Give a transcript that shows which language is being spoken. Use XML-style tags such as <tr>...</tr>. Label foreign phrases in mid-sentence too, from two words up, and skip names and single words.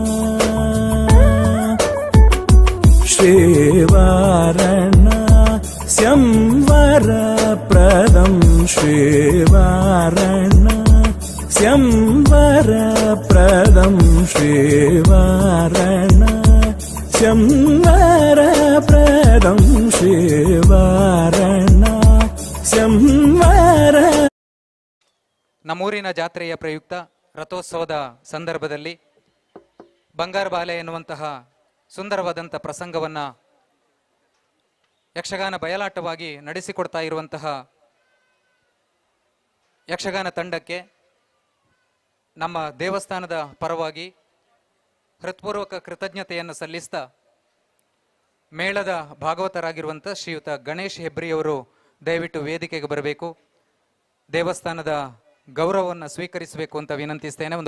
<sa>श्रीवारणा वरप्रदं श्रीवारणस्यं वरप्रदं श्रीवारणस्यं वरप्रदं श्रीवारणस्यं वर</sa> <kn>ನಮ್ಮೂರಿನ ಜಾತ್ರೆಯ ಪ್ರಯುಕ್ತ ರಥೋತ್ಸವದ ಸಂದರ್ಭದಲ್ಲಿ ಬಂಗಾರ ಬಾಲೆ ಎನ್ನುವಂತಹ ಸುಂದರವಾದಂಥ ಪ್ರಸಂಗವನ್ನು ಯಕ್ಷಗಾನ ಬಯಲಾಟವಾಗಿ ನಡೆಸಿಕೊಡ್ತಾ ಇರುವಂತಹ ಯಕ್ಷಗಾನ ತಂಡಕ್ಕೆ ನಮ್ಮ ದೇವಸ್ಥಾನದ ಪರವಾಗಿ ಹೃತ್ಪೂರ್ವಕ ಕೃತಜ್ಞತೆಯನ್ನು ಸಲ್ಲಿಸ್ತಾ ಮೇಳದ ಭಾಗವತರಾಗಿರುವಂಥ ಶ್ರೀಯುತ ಗಣೇಶ್ ಹೆಬ್ರಿಯವರು ದಯವಿಟ್ಟು ವೇದಿಕೆಗೆ ಬರಬೇಕು, ದೇವಸ್ಥಾನದ ಗೌರವವನ್ನು ಸ್ವೀಕರಿಸಬೇಕು ಅಂತ ವಿನಂತಿಸ್ತೇನೆ.</kn>